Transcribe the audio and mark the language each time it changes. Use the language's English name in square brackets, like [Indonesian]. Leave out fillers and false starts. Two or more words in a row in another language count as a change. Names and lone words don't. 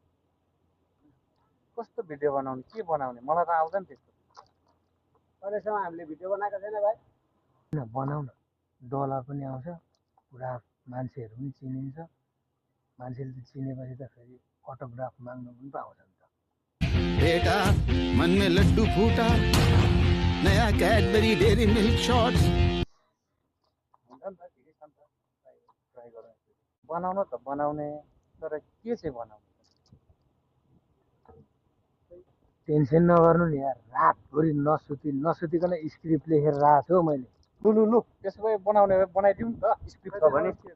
[Nepali] कस्तो भिडियो बनाउने, के बनाउने? मलाई त आउँदैन त्यस्तो। अहिलेसम्म हामीले भिडियो बनाएको छैन भाइ। बनाऊ न, डलर पनि आउँछ, पुरा मान्छेहरू पनि चिनिन्छ। मान्छेले चिनेपछि त फेरि अटोग्राफ माग्नु पनि पाउँछ नि त। [Hindi] बेटा मन में लड्डू फूटा, नया कैडबरी डेरी मिल्क शॉट्स। [Nepali] ट्राई गरौँ। बनाउन त बनाउने, तर के चाहिँ बनाउने? टेन्सन नगर्नु नि यार, रातभरि नसुतिकन स्क्रिप्ट लेखेर राखेको छु हौ मैले। लु त्यसो भए बनाउने भए बनाइदिउँ नि त, स्क्रिप्ट छ भने।